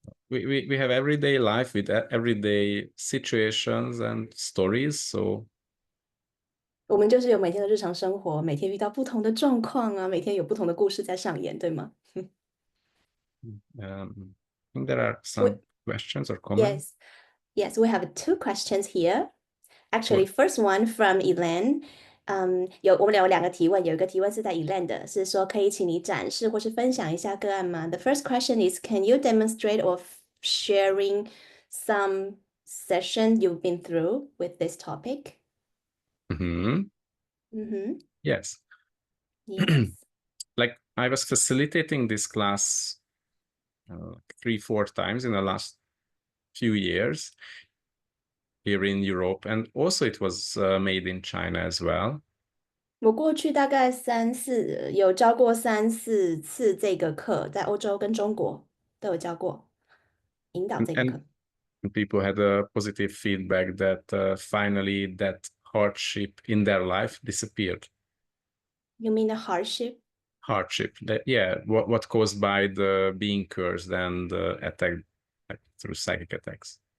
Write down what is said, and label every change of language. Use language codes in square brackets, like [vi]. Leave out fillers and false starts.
[en] We have everyday life with everyday situations and stories. So [zh] 我们就是有每天的日常生活，每天遇到不同的状况啊，每天有不同的故事在上演，对吗？ [en] I think there are some questions or comments. Yes, we have two questions here. Actually, Or- first one from Elaine. [zh] 我们有两个提问，有一个提问是在 Elaine 的，是说可以请你展示或是分享一下个案吗？ [en] The first question is, can you demonstrate or sharing some session you've been through with this topic? Mhm. Yes. Yes. Like I was facilitating this class 3-4 times in the last few years here in Europe, and also it was made in China as well. [zh] 我过去大概有教过3-4次这个课，在欧洲跟中国都有教过，引导这个课。 [en] And people had a positive feedback that finally that hardship in their life disappeared. You mean the hardship? Hardship, what caused by the being cursed and attacked through psychic attacks.